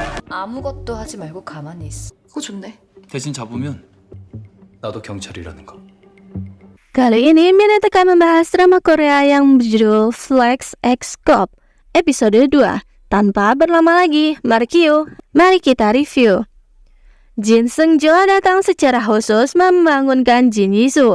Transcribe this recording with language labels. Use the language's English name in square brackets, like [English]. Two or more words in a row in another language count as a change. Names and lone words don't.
[Korean] 아무것도 하지 말고 가만히 있어. 그거 좋네. 대신 잡으면 나도 경찰이라는 거. [Indonesian] Kali ini Min akan membahas drama Korea yang berjudul Flex X Cop episode 2. Tanpa berlama lagi, mari kita review. Jin Seung-jo datang secara khusus membangunkan Jin Yisu.